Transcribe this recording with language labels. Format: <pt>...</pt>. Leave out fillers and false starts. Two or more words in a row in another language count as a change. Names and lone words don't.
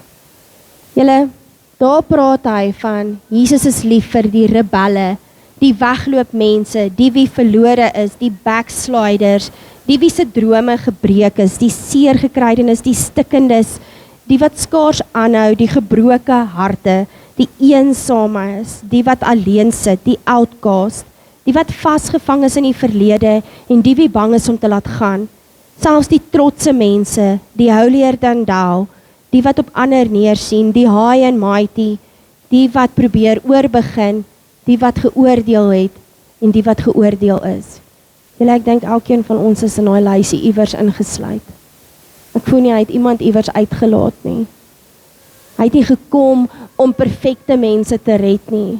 <af>Julle, daar praat hy van Jesus is lief vir die rebelle, die wegloop mense, die wie verlore is, die backsliders, die wie se drome gebreek is, die seer gekrydenes, die stikkendes, die wat skaars aanhou, die gebroke harte, die eensame is, die wat alleen sit, die outcast, die wat vasgevang is in die verlede en die wie bang is om te laat gaan. Selfs die trotse mense, die</af> <en>holier than thou,</en> <af>die wat op ander neersien, die</af> <en>high and mighty,</en> <af>die wat probeer oorbegin, die wat geoordeel het en die wat geoordeel is. Julle, ek dink elkeen van ons is in daai lysie iewers ingesluit. Ek voel nie hy het iemand iewers uitgelaat nie. Hy het nie gekom om perfekte mense te red nie.</af>